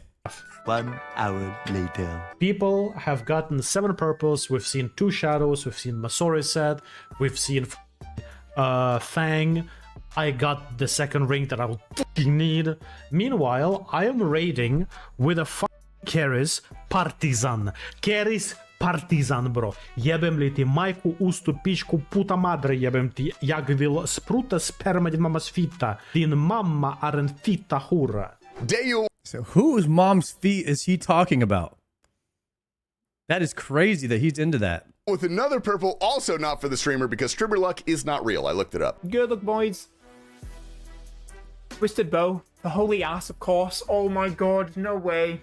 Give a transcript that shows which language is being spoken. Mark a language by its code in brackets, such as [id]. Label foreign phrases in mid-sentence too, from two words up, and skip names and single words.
[en] 1 hour later. People have gotten 7 purples. We've seen 2 shadows. We've seen Masori set. We've seen Fang. I got the second ring that I will fucking need. Meanwhile, I am raiding with a Keris Partizan. Keris Partizan, bro. [sr] Jebem li ti majku ustu pičku [es] puta madre [sr] jebem ti. [sv] Jak vil spruta sperma din mammas fitta. Din mamma är en fitta hora. [en] So whose mom's feet is he talking about? That is crazy that he's into that. With another purple, also not for the streamer because streamer luck is not real. I looked it up. Good look, boys. Twisted bow. The holy ass, of course. Oh my god, no way.